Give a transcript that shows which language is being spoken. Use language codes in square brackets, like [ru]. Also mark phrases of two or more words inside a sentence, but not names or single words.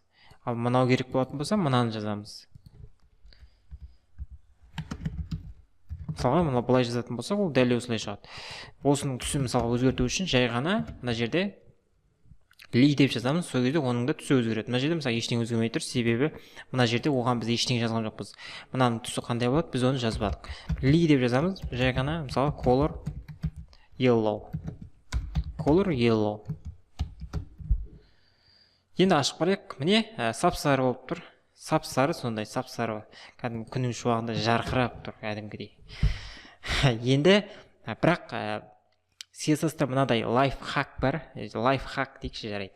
[kk] Ал мынау керек болатын болса, мынаны жазамыз. Мысалға, мына былай жазатын болсақ, ол дәл осылай шығады. Осының түсі мысалға өзгерту үшін жай ғана мына жерде Li деп жазамыз, сол кезде оның да түсі өзгереді. Мына жерде мысалы ештеңе өзгермей тұр, себебі мына жерде оған біз ештеңе жазған жоқпыз. Мынаның түсі қандай болады, біз оны жазбадық. Li деп жазамыз, жай ғана мысалы [en] color yellow. Color yellow. [kk] Енді ашып қарайық. Міне сап-сары болып тұр. сап-сары, сондай сап-сары, кәдімгі күннің шуағында жарқырап тұр кәдімгідей. Енді бірақ CSS-та мынадай лайфхак бар, лайфхак дейікші, жарайды.